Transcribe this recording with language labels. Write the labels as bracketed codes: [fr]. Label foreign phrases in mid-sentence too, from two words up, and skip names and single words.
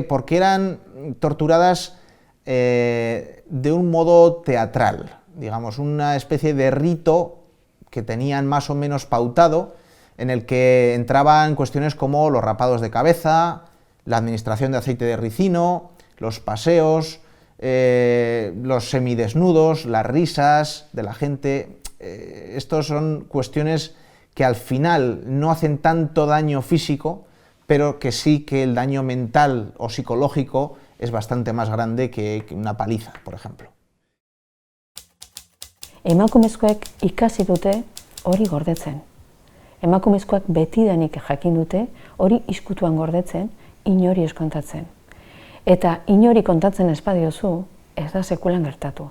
[es] Porque eran torturadas de un modo teatral, digamos, una especie de rito que tenían más o menos pautado, en el que entraban cuestiones como los rapados de cabeza, la administración de aceite de ricino, los paseos, los semidesnudos, las risas de la gente. Estos son cuestiones que al final no hacen tanto daño físico, pero que sí que el daño mental o psicológico es bastante más grande que una paliza, por ejemplo. [eu] Emakumezkoek ikasi dute hori gordetzen. Emakumezkoak betidanik jakin dute hori izkutuan gordetzen, inori ez kontatzen. Eta inori kontatzen ez badiozu, ez da sekulan gertatu.